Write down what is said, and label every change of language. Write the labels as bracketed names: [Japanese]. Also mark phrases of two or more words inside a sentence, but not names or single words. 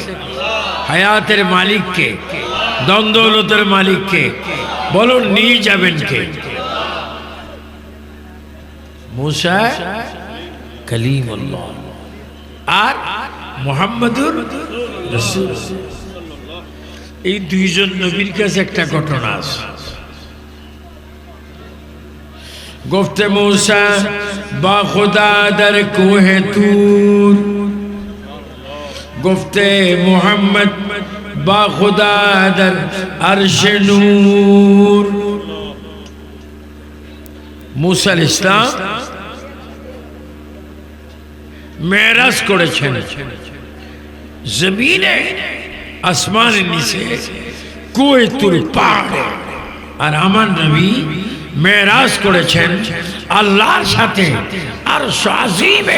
[Bangla] হায়াতের মালিককে, দ্বন্দ্বলতের মালিককে বলুন, নিয়ে যাবেন কে? মুসা কালিমুল্লাহ আর মুহাম্মাদুর রাসূল। এই দুইজন নবীর কাছে একটা ঘটনা আছে। [Persian] گفت موسی با خدا در کوه طور، گفت محمد با خدا در عرش نور। [Bangla] موسی [Arabic] علیہ السلام [Bangla] মেরাজ করেছেন জমিনে আসমানের নিচে কুয়ে তুর পাহাড়ে, আর আমার নবী মেরাজ করেছেন আল্লাহর সাথে আরশ আজিমে।